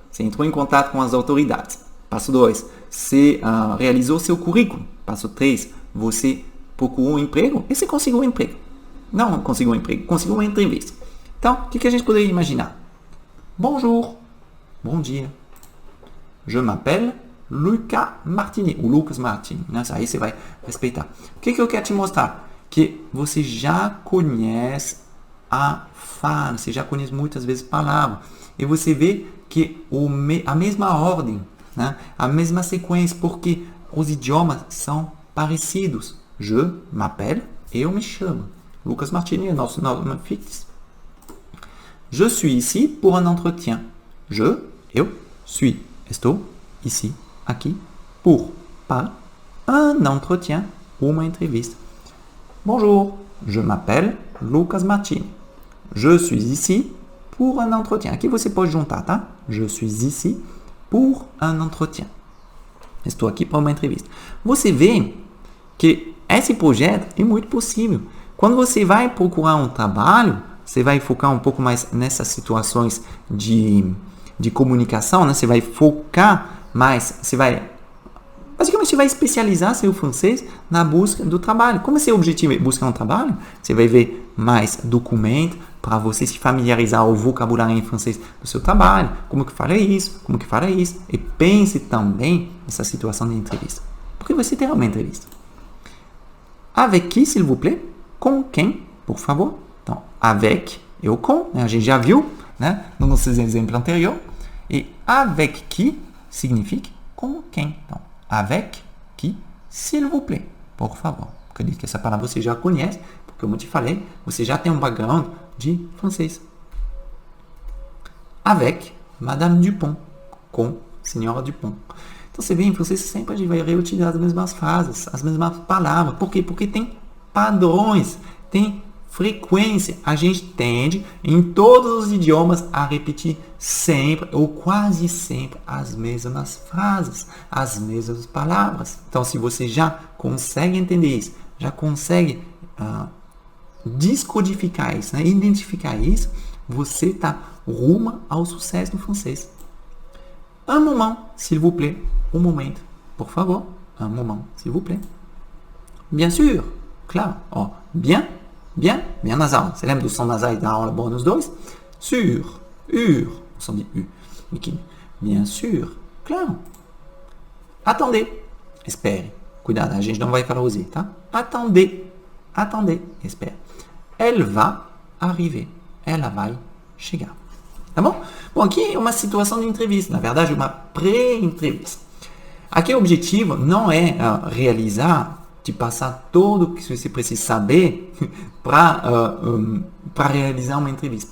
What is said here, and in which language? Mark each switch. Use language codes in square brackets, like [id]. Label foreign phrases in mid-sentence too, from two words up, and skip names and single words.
[pt] Você entrou em contato com as autoridades. Passo 2. Você realizou seu currículo. Passo 3. Você procurou um emprego e você conseguiu um emprego. Não conseguiu um emprego, conseguiu uma entrevista. Então, o que a gente poderia imaginar? Bonjour. Bom dia. [fr] Je m'appelle Lucas Martini. O Lucas Martini. [pt] Aí você vai respeitar. O que eu quero te mostrar? Que você já conhece a fala, você já conhece muitas vezes palavras. E você vê que a mesma ordem, né? A mesma sequência, porque os idiomas são parecidos. [fr] Je m'appelle, [pt] eu me chamo. Lucas Martini é nosso nome fixo. [fr] Je suis ici pour un entretien. [pt] Eu suis, estou ici, aqui, para [fr] un entretien, [pt] uma entrevista. [fr] Bonjour, je m'appelle Lucas Martini. Je suis ici pour un entretien. [pt] Aqui você pode juntar, tá? [fr] Je suis ici pour un entretien. [pt] Estou aqui para uma entrevista. Você vê que esse projeto é muito possível. Quando você vai procurar um trabalho, você vai focar um pouco mais nessas situações de comunicação, né? Você vai focar mais, basicamente, você vai especializar seu francês na busca do trabalho. Como é seu objetivo é buscar um trabalho, você vai ver mais documentos para você se familiarizar o vocabulário em francês do seu trabalho. Como que farei isso? Como que farei isso? E pense também nessa situação de entrevista. Porque você terá uma entrevista. [fr] Avec qui, s'il vous plaît? [pt] Com quem, por favor? Então, avec, eu com, né? A gente já viu, né? No nosso exemplo anterior. E [fr] avec qui [pt] significa com quem. Então, [fr] avec qui, s'il vous plaît, [pt] por favor. Acredito que essa palavra você já conhece, porque como eu te falei, você já tem um background de francês. [fr] Avec Madame Dupont, [pt] com Senhora Dupont. Então você vê, em francês sempre a gente vai reutilizar as mesmas frases, as mesmas palavras. Por quê? Porque tem padrões, tem frequência. A gente tende, em todos os idiomas, a repetir sempre ou quase sempre as mesmas frases, as mesmas palavras. Então, se você já consegue entender isso, já consegue descodificar isso, né? Identificar isso, você está rumo ao sucesso do francês. [fr] Un moment, s'il vous plaît. [pt] Um momento, por favor. [fr] Un moment, s'il vous plaît. Bien sûr, claro. Oh, bien nasal. [pt] Você lembra do som nasal da aula bônus 2? Sûr, o som de U. [fr] Bien sûr, [pt] claro. [fr] Attendez, [pt] espere. Cuidado, a gente não vai falar o Z, tá? [fr] Attendez, espere. Elle va arriver. [pt] Ela vai chegar. Tá bom? Bom, aqui é uma situação de entrevista. Na verdade, uma pré-entrevista. Aqui o objetivo não é realizar, te passar tudo o que você precisa saber para realizar uma entrevista.